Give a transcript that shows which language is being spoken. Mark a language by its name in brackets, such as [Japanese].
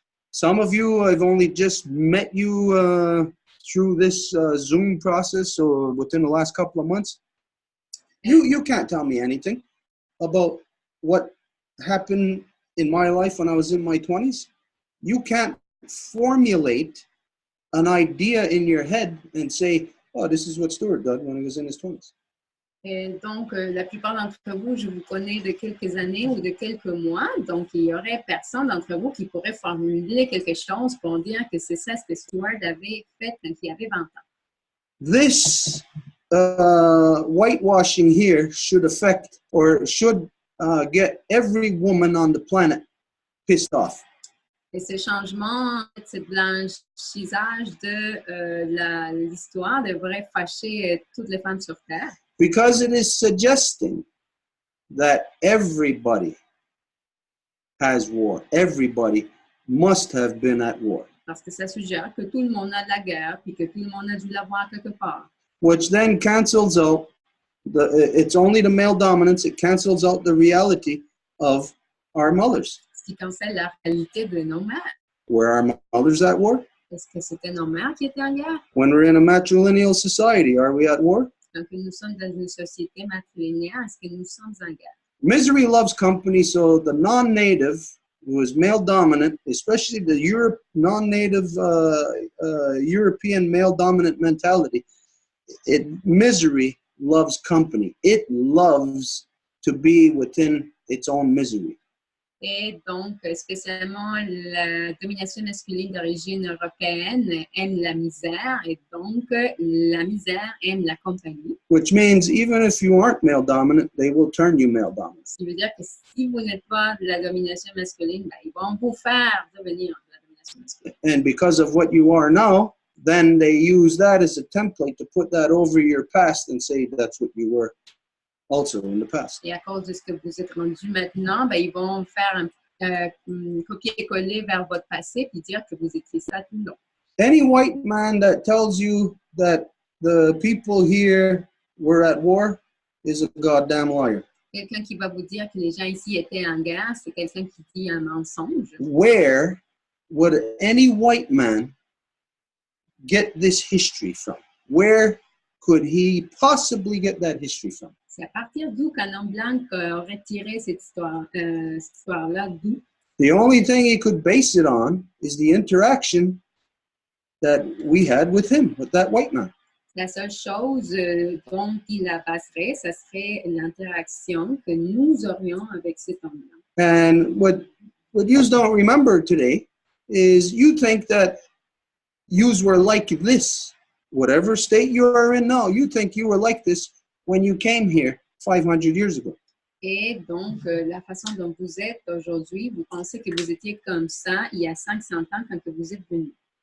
[English] Some of you, I've only just met you through this Zoom process, or within the last couple of months. You can't tell me anything about what happened in my life when I was in my 20s. You can't formulate an idea in your head and say, oh, this is what Stuart did when he was in his 20s. [French] Et donc, la plupart d'entre vous, je vous connais de quelques années ou de quelques mois, donc il y aurait personne d'entre vous qui pourrait formuler quelque chose pour dire que c'est ça ce que Stuart avait fait quand il avait 20 ans. [English] This whitewashing here should affect or should get every woman on the planet pissed off. [French] Et ce changement, ce blanchissage de l'histoire devrait fâcher toutes les femmes sur Terre. [English] Because it is suggesting that everybody has war. Everybody must have been at war. [French] Parce que ça suggère que tout le monde a de la guerre puis que tout le monde a dû l'avoir quelque part. [English] Which then cancels out it's only the male dominance. It cancels out the reality of our mothers. [French] Ce qui cancelle la réalité de nos mères. [English] Were our mothers at war? [French] Est-ce que c'était nos mères qui étaient en guerre? [English] When we're in a matrilineal society, are we at war? [French] Quand nous sommes dans une société matrilinéaire, est-ce que nous sommes en guerre? [English] Misery loves company, so the non-native who is male dominant, especially the non-native European male dominant mentality, misery loves company. It loves to be within its own misery. [French] Et donc, spécialement, la domination masculine d'origine européenne aime la misère, et donc la misère aime la compagnie. [English] Which means even if you aren't male dominant, they will turn you male dominant. [French] Ce qui veut dire que si vous n'êtes pas de la domination masculine, ben, ils vont vous faire devenir de la domination masculine. [English] And because of what you are now, then they use that as a template to put that over your past and say that's what you were also in the past. [French] Et à cause de ce que vous êtes rendu maintenant, ben, ils vont faire un copier-coller vers votre passé puis dire que vous étiez ça tout le long. [English] Any white man that tells you that the people here were at war is a goddamn liar. [French] Quelqu'un qui va vous dire que les gens ici étaient en guerre, c'est quelqu'un qui dit un mensonge. [English] Where would any white man get this history from? Where could he possibly get that history from? [French] C'est à partir d'où qu'un homme blanc aurait tiré cette histoire-là d'où? [English] The only thing he could base it on is the interaction that we had with him, with that white man. [French] La seule chose dont il la baserait, ça serait l'interaction que nous aurions avec cet homme-là. [English] And what you don't remember today is you think that yous were like this. Whatever state you are in now, you think you were like this when you came here 500 years ago. [French] Et donc, la façon dont vous êtes aujourd'hui, vous pensez que vous étiez comme ça il y a 500 ans quand vous êtes venu.